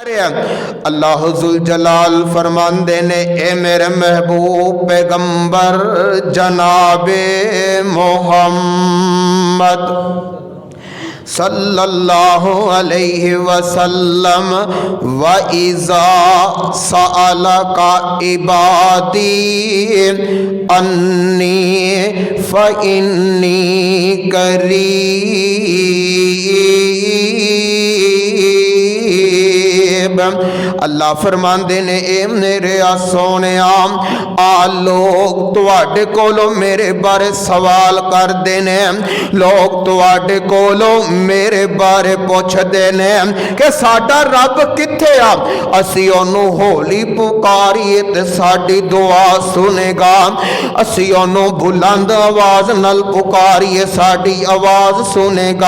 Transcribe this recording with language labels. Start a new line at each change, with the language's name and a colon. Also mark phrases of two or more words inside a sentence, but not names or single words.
Punjabi: اللہ ذوالجلال فرماندے نے اے میرے محبوب پیغمبر جنابے
Arabic: محمد صلى الله عليه وسلم وإذا سألك عبادي عني فإني قريب.
Punjabi: اللہ فرماندے نے اے میرے سوہنے آ لوگ تہاڈے کولوں میرے بارے سوال کرتے نے، لوگ تہاڈے کولوں میرے بارے پچھدے نے کہ ساڈا رب کتھے آ، اسی اونوں ہولی پکاریے تے ساڈی دعا سنے گا، اسی اونوں بلند آواز نال پکاریے ساڈی آواز سنے گا.